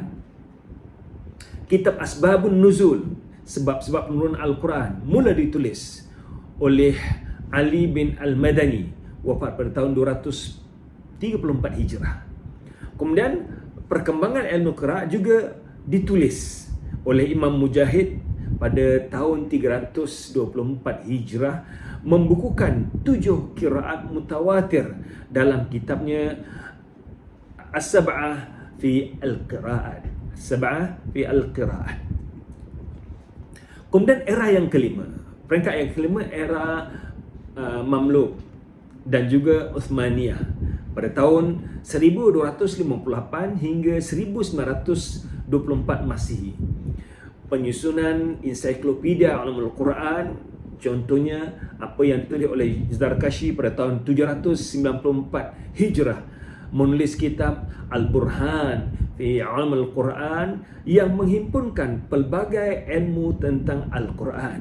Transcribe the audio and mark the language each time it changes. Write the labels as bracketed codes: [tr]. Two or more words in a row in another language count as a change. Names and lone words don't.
[ms] Kitab Asbabun Nuzul, sebab-sebab penurunan Al-Quran, mula ditulis oleh Ali bin Al-Madani, wafat pada tahun 234 Hijrah. Kemudian perkembangan ilmu qiraat juga ditulis oleh Imam Mujahid pada tahun 324 Hijrah, membukukan 7 qiraat mutawatir dalam kitabnya As-Sab'ah fi Al-Qiraat. As-Sab'ah fi Al-Qiraat. Kemudian era yang kelima, peringkat yang kelima, era Mamluk dan juga Uthmaniyah pada tahun 1258 hingga 1924 Masihi. Penyusunan ensiklopedia ulumul Quran, contohnya apa yang ditulis oleh Zarkashi pada tahun 794 Hijrah, menulis kitab Al-Burhan fi Ulumul Quran yang menghimpunkan pelbagai ilmu tentang Al-Quran.